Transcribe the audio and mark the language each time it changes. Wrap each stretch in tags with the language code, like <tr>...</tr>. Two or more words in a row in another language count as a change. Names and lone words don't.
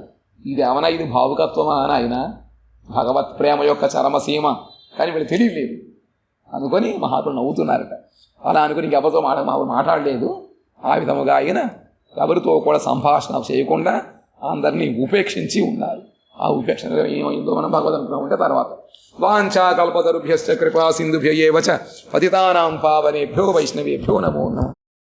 <te>ఇది ఏమన్నా, ఇది భావుకత్వమా అని ఆయన భగవత్ ప్రేమ యొక్క చరమసీమ కానీ వీళ్ళు తెలియలేదు అనుకొని మహాపురు నవ్వుతున్నారట. అలా అనుకుని ఇంకెవరితో మాట్లాడలేదు. ఆ విధముగా ఆయన ఎవరితో కూడా సంభాషణ చేయకుండా అందరినీ ఉపేక్షించి ఉన్నారు. ఆ ఉపేక్షణ ఏమైందో మనం భగవద్ అనుగ్రహం ఉంటే తర్వాత.</te> <sa>వాంఛా కల్పతరుభ్యశ్చ కృపా సింధుభ్య ఏవ చ పతితానాం పావనేభ్యో వైష్ణవేభ్యో నమో నమః.</sa>